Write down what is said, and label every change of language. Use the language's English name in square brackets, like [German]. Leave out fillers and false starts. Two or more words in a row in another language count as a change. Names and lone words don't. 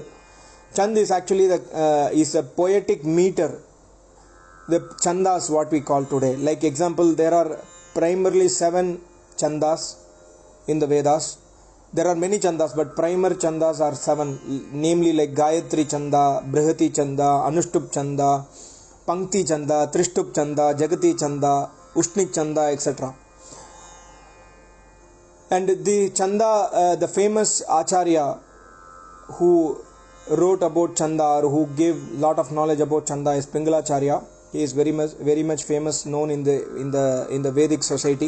[English] Chand is actually is a poetic meter. The Chandas, what we call today. Like example, there are primarily 7 Chandas in the Vedas. There are many Chandas, but primary Chandas are 7, namely like Gayatri Chanda, Brihati Chanda, Anushtup Chanda, Pankti Chanda, Trishtup Chanda, Jagati Chanda, Ushnik Chanda, etc. And the Chanda, the famous Acharya who wrote about Chanda, or who gave lot of knowledge about Chanda, is Pingalacharya. He is very much famous, known in the Vedic society.